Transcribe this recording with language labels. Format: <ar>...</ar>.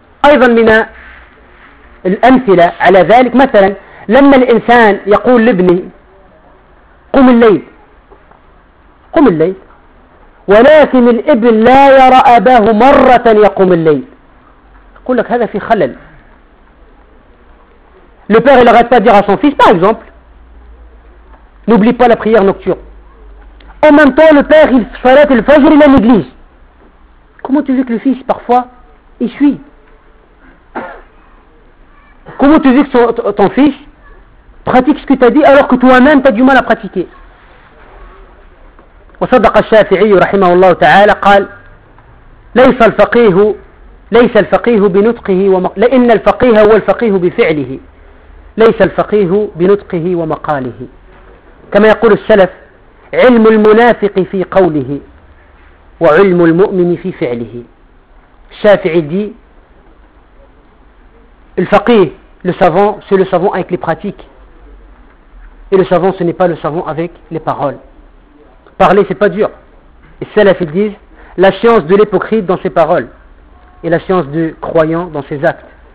<ar>أيضا من الأمثلة على ذلك مثلا لما الإنسان يقول لابنه قم الليل قم الليل ولكن الإبن لا يرى أباه مرة يقوم الليل يقول لك هذا في خلل</ar> <fr>le père il arrête pas de dire à son fils par exemple n'oublie pas la prière nocturne en même temps le père il fait le fajr il la néglige comment tu veux que le fils parfois il suit. Comment tu dis que ton fils pratique ce que tu as dit alors que toi-même tu as du mal à pratiquer?</fr> <ar>وصدق الشافعي رحمه الله تعالى قال ليس الفقيه ليس الفقيه بنطقه لان الفقيه هو الفقيه بفعله ليس الفقيه بنطقه ومقاله كما يقول السلف علم المنافق في قوله وعلم المؤمن في فعله.</ar> <fr>الشافعي dit الفقيه. Le savant, c'est le savant avec les pratiques. Et le savant, ce n'est pas le savant avec les paroles. Parler, c'est pas dur. Et salaf, ils disent, la science de l'hypocrite dans ses paroles. Et la science du croyant dans ses actes.</fr>